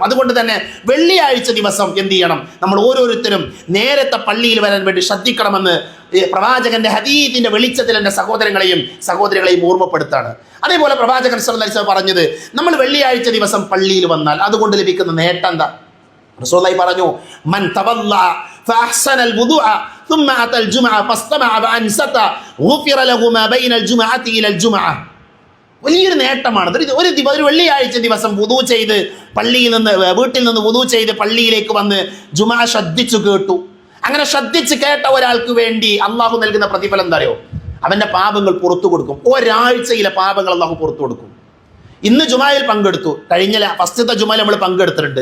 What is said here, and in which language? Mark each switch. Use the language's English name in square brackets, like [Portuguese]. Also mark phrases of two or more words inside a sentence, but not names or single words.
[Malayalam] അതുകൊണ്ട് തന്നെ വെള്ളിയാഴ്ച ദിവസം എന്ത് ചെയ്യണം? നമ്മൾ ഓരോരുത്തരും നേരത്തെ പള്ളിയിൽ വരാൻ വേണ്ടി ശ്രദ്ധിക്കണമെന്ന് പ്രവാചകന്റെ ഹദീസിന്റെ വെളിച്ചത്തിൽ എൻ്റെ സഹോദരങ്ങളെയും ഓർമ്മപ്പെടുത്താണ്. അതേപോലെ പ്രവാചകൻ [Arabic] صلى الله عليه وسلم [Malayalam] പറഞ്ഞത്, നമ്മൾ വെള്ളിയാഴ്ച ദിവസം പള്ളിയിൽ വന്നാൽ അതുകൊണ്ട് ലഭിക്കുന്ന നേട്ടം എന്താ? [Arabic] റസൂലുള്ളാഹി പറഞ്ഞു, من توضأ فأحسن الوضوء ثم أتى الجمعة فاستمع فأنصت غفر له ما بين الجمعة إلى الجمعة. [Malayalam] വലിയൊരു നേട്ടമാണ്. ഒരു വെള്ളിയാഴ്ച ദിവസം വുദു ചെയ്ത് വീട്ടിൽ നിന്ന് വുദു ചെയ്ത് പള്ളിയിലേക്ക് വന്ന് ജുമാ ശ്രദ്ധിച്ചു കേട്ടു. അങ്ങനെ ശ്രദ്ധിച്ച് കേട്ട ഒരാൾക്ക് വേണ്ടി അള്ളാഹു നൽകുന്ന പ്രതിഫലം എന്താ അറിയോ? അവന്റെ പാപങ്ങൾ പുറത്തു കൊടുക്കും. ഒരാഴ്ചയിലെ പാപങ്ങൾ അള്ളാഹു പുറത്തു കൊടുക്കും. ഇന്ന് ജുമായിൽ പങ്കെടുത്തു, കഴിഞ്ഞ ഫസ്റ്റത്തെ ജുമായിൽ നമ്മൾ പങ്കെടുത്തിട്ടുണ്ട്.